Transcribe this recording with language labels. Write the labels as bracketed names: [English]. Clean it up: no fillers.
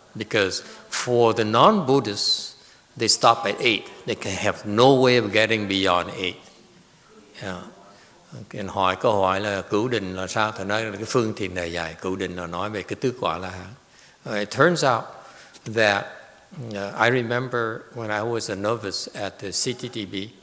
[English] Because for the non-Buddhists, they stop at 8. They can have no way of getting beyond 8. Yeah. [Vietnamese] Hỏi câu hỏi là cửu định là sao? Thầy nói là cái phương tiện này dài. Cửu định là nói về cái tứ quả La Hán. [English] It turns out that I remember when I was a novice at the CTTB.